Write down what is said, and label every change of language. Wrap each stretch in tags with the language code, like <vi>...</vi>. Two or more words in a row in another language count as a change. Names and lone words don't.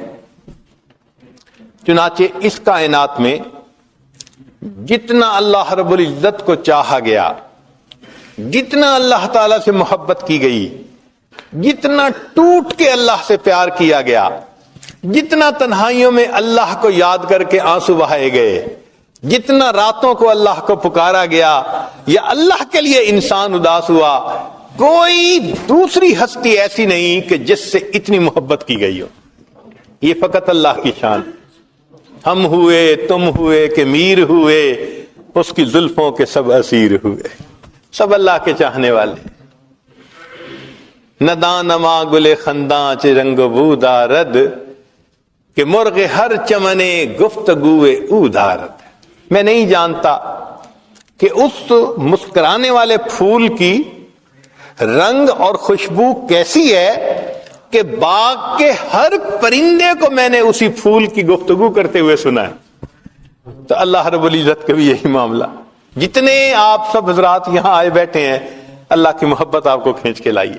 <ur>چنانچہ اس کائنات میں جتنا اللہ رب العزت کو چاہا گیا، جتنا اللہ تعالی سے محبت کی گئی، جتنا ٹوٹ کے اللہ سے پیار کیا گیا، جتنا تنہائیوں میں اللہ کو یاد کر کے آنسو بہائے گئے، جتنا راتوں کو اللہ کو پکارا گیا یا اللہ کے لیے انسان اداس ہوا، کوئی دوسری ہستی ایسی نہیں کہ جس سے اتنی محبت کی گئی ہو. یہ فقط اللہ کی شان. ہم ہوئے، تم ہوئے کہ میر ہوئے، اس کی زلفوں کے سب اسیر ہوئے. سب اللہ کے چاہنے والے.</ur> <fa>نداں نما گل خنداں چ رنگ بو دارد، کہ مرغ ہر چمنے گفتگوئے او دارد.</fa> <ur>میں نہیں جانتا کہ اس مسکرانے والے پھول کی رنگ اور خوشبو کیسی ہے کہ باغ کے ہر پرندے کو میں نے اسی پھول کی گفتگو کرتے ہوئے سنا ہے. تو اللہ رب العزت کا بھی یہی معاملہ. جتنے آپ سب حضرات یہاں آئے بیٹھے ہیں، اللہ کی محبت آپ کو کھینچ کے لائی ہے.</ur>